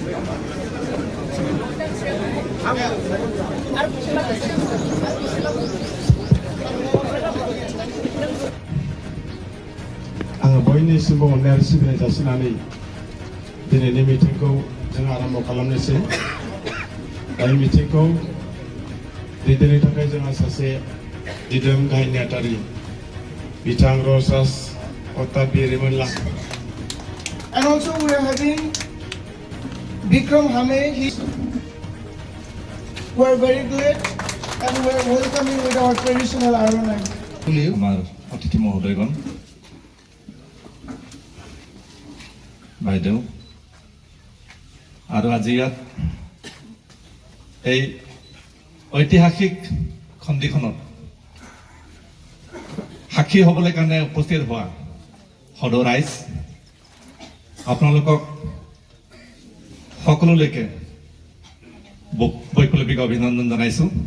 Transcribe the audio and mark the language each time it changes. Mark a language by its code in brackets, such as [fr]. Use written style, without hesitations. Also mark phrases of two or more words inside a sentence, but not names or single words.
[brx] आङो बयनिसिमबो अननाय आरो सिबिनाय जासिनानै दिनैनि मिटिंखौ जों आरम्भ खालामनोसै दायो मिटिंखौ दैदेननो थाखाय जोंहा सासे दिदोम गाहाय नेहाथारि बिथां रसास अत्ताबिरिमोनला [en] And also we are having Bikram Hame. We are very glad and we are welcoming with our traditional Aronai. [as] আমার অতিথি মহোদয়গণ বাইদেউ আৰু আজি ইয়াত এই ঐতিহাসিক খণ্ডিখনত সাক্ষী হ'বলৈ কাৰণে উপস্থিত হোৱা সদৌ ৰাইজ আপোনালোকক সকলোলৈকে বৈপ্লৱিক অভিনন্দন জনাইছো